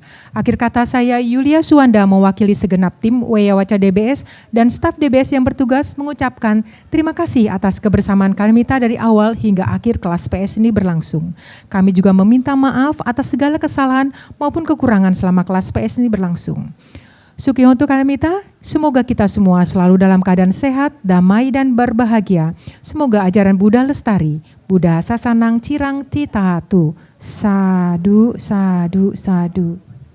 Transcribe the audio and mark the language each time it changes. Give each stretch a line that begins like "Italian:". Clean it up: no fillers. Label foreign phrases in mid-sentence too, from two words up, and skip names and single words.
Indonesian: Akhir kata saya Yulia Suwanda mewakili segenap tim Weyawaca DBS dan staf DBS yang bertugas mengucapkan terima kasih atas kebersamaan Kalimita dari awal hingga akhir kelas PS ini berlangsung. Kami juga meminta maaf atas segala kesalahan maupun kekurangan selama kelas PS ini berlangsung. Sukihontu Kalimita, semoga kita semua selalu dalam keadaan sehat, damai, dan berbahagia. Semoga ajaran Buddha lestari.
Pali: Buddha Sasanang Cirang Titahatu. Sadu, sadu, sadu.